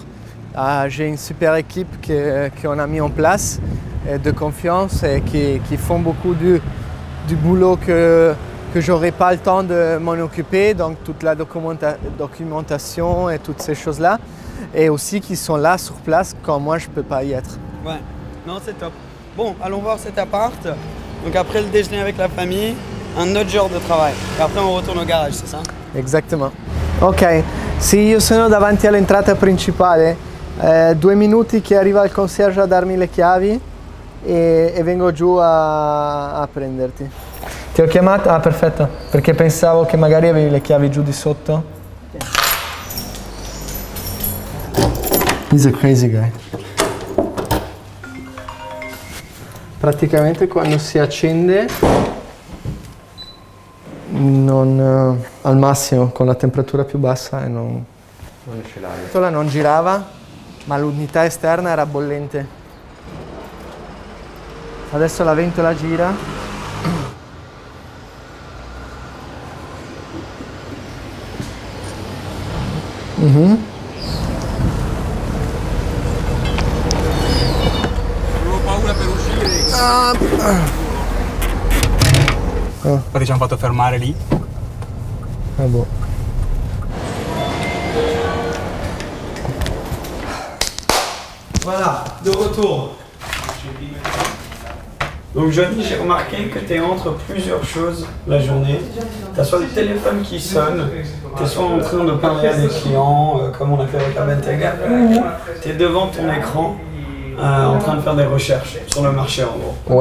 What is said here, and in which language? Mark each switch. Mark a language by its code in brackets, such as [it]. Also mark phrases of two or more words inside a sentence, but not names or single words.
[fr] J'ai une super équipe qu'on a mis en place, de confiance, et qui font beaucoup du boulot que je n'aurai pas le temps de m'en occuper, donc toute la documentation et toutes ces choses-là, et aussi qui sont là sur place quand moi je ne peux pas y être. Ouais, non c'est top. Bon, allons voir cet appart. Donc après le déjeuner avec la famille, un autre genre de travail. Et après on retourne au garage, c'est ça? Exactement. [it] Ok, sì, io sono davanti all'entrata principale, 2 minuti che arriva il concierge a darmi le chiavi e vengo giù a prenderti. Ti ho chiamato? Ah, perfetto, perché pensavo che magari avevi le chiavi giù di sotto. [en] He's a crazy guy. [it] Praticamente quando si accende al massimo con la temperatura più bassa e non esce l'aria. La ventola non girava, ma l'unità esterna era bollente. Adesso la ventola gira. Non ho paura per uscire. Infatti ci hanno fatto fermare lì. Ah boh. [fr] Voilà, de retour. Donc Johnny, j'ai remarqué que tu es entre plusieurs choses la journée. Tu as soit le téléphone qui sonne, tu es soit en train de parler à des clients, comme on a fait avec Abentega, ou tu es devant ton écran en train de faire des recherches sur le marché en gros.